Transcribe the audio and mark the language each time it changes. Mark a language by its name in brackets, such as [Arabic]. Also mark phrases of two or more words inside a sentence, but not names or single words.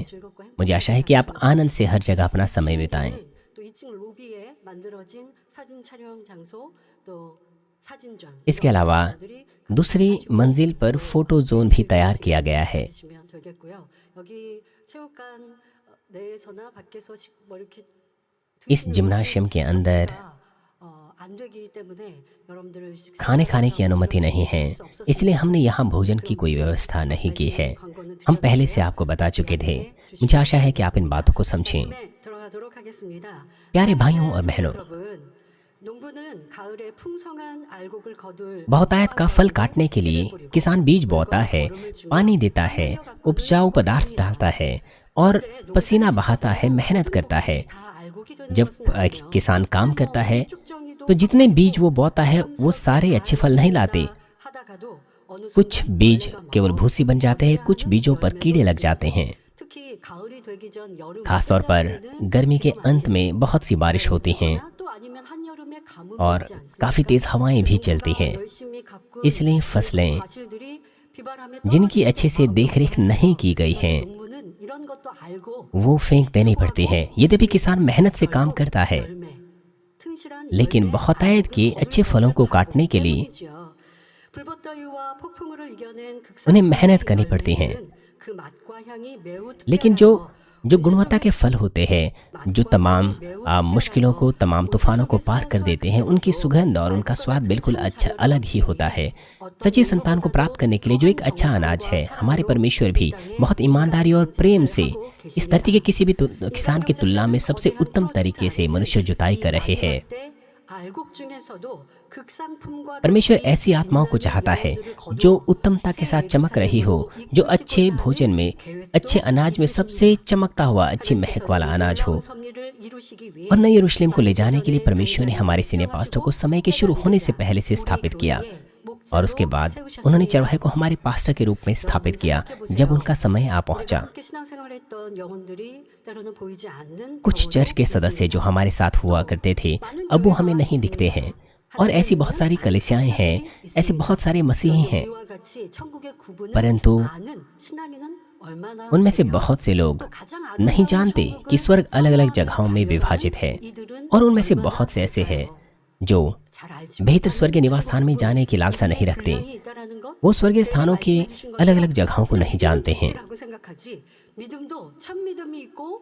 [Korean] 즐겁고 행복한 [Hindi] मुझे आशा है कि आप आनंद से हर जगह अपना समय बिताएं। [Korean] 또 2층 로비에 만들어진 사진 촬영 장소 또 사진전 [Hindi] इसके अलावा दूसरी मंजिल पर [English] photo zone [Hindi] भी तैयार किया गया है। [Korean] 주시면 되겠고요. 여기 체육관 내에서나 밖에서 뭐 이렇게 [Hindi] इस जिम्नाशियम के अंदर [Korean] 안 되기 때문에 여러분들을 [Hindi] खाने खाने की अनुमति नहीं है, इसलिए हमने यहाँ भोजन की कोई व्यवस्था नहीं की है। हम पहले से आपको बता चुके थे। मुझे आशा है कि आप इन बातों को समझें। [Korean] 들어가도록 하겠습니다. [Hindi] प्यारे भाइयों और बहनों, [Korean] 여러분, 농부는 가을에 풍성한 알곡을 거둘 [Hindi] बहुतायत का फल काटने के लिए किसान बीज बोता है, पानी देता है, उपजाऊ पदार्थ डालता है और पसीना बहाता है, मेहनत करता है। [Korean] 다 알곡이 되는 [Hindi] जब [Korean] 것은 아니에요. [Hindi] किसान काम करता है [Korean] 축정이도 [Hindi] तो जितने बीज वो बोता है वो सारे अच्छे फल नहीं लाते। [Korean] 하다가도 어느 [Hindi] कुछ बीज केवल भूसी बन जाते हैं, कुछ बीजों पर कीड़े लग जाते हैं। [Korean] 특히 가을이 되기 전 여름 [Hindi] खासतौर पर गर्मी के अंत में बहुत सी बारिश होती हैं [Korean] 또 아니면 한여름에 가뭄이 [Hindi] और [Korean] 있지 않습니까? [Hindi] काफ़ी तेज़ हवाएं भी चलती हैं। [Korean] 열심히 가꾼 [Hindi] इसलिए फसलें [Korean] 과실들이 비바람에 [Hindi] जिनकी अच्छे से देखरेख नहीं की गई हैं [Korean] 농부는 이런 것도 알고 [Hindi] वो फेंक देनी पड़ती है। यद्यपि किसान मेहनत से काम करता है, [Korean] 열매, 튼실한 [Hindi] लेकिन [Korean] 열매, [Hindi] बहुतायत के अच्छे फलों को काटने के लिए [Korean] 때문이지요. 불볕더위와 폭풍우를 이겨낸 [Hindi] उन्हें मेहनत करनी पड़ती है। [Korean] 그 맛과 향이 매우 [Hindi] लेकिन [Korean] 특별하여 [Hindi] जो गुणवत्ता के फल होते हैं, जो तमाम मुश्किलों को, तमाम तूफानों को पार कर देते हैं, उनकी सुगंध और उनका स्वाद बिल्कुल अच्छा अलग ही होता है। सच्ची संतान को प्राप्त करने के लिए जो एक अच्छा अनाज है, हमारे परमेश्वर भी बहुत ईमानदारी और प्रेम से इस धरती के किसी भी किसान की तुलना में सबसे उत्तम तरीके से मनुष्य जुताई कर रहे हैं। [Korean] 알곡 중에서도 극상품과 [Hindi] परमेश्वर ऐसी आत्माओं को चाहता है जो उत्तमता के साथ चमक रही हो, जो अच्छे भोजन में, अच्छे अनाज में सबसे चमकता हुआ अच्छी महक वाला अनाज हो। [Korean] 섭리를 이루시기 위해 [Hindi] और नई यरूशलेम को ले जाने के लिए परमेश्वर ने हमारे [English] senior pastor [Hindi] को समय के शुरू होने से पहले से स्थापित किया और उसके बाद उन्होंने चरवाहे को हमारे पास्टर के रूप में स्थापित किया जब उनका समय आ पहुंचा। [Korean] 함께 신앙생활했던 영혼들이 때로는 보이지 않는 [Hindi] कुछ चर्च के सदस्य जो हमारे साथ हुआ करते थे अब वो हमें नहीं दिखते हैं और ऐसी बहुत सारी कलीसियाएं हैं, ऐसे बहुत सारे मसीही हैं, [Korean] 우리와 같이 천국의 구분을 [Hindi] परंतु [Korean] 아는 신앙인은 얼마나 [Hindi] उनमें से बहुत से लोग नहीं जानते कि स्वर्ग अलग अलग जगहों में विभाजित है [Korean] 이들은 [Hindi] और उनमें से बहुत से ऐसे हैं जो [Korean] 잘 알지 [Hindi] बेहतर स्वर्गीय निवास स्थान में जाने की लालसा नहीं रखते। [Korean] 분명히 있다라는 것 [Hindi] वो स्वर्गीय स्थानों के अलग अलग जगहों को नहीं जानते हैं। [Korean] 라고 생각하지 믿음도 참 믿음이 있고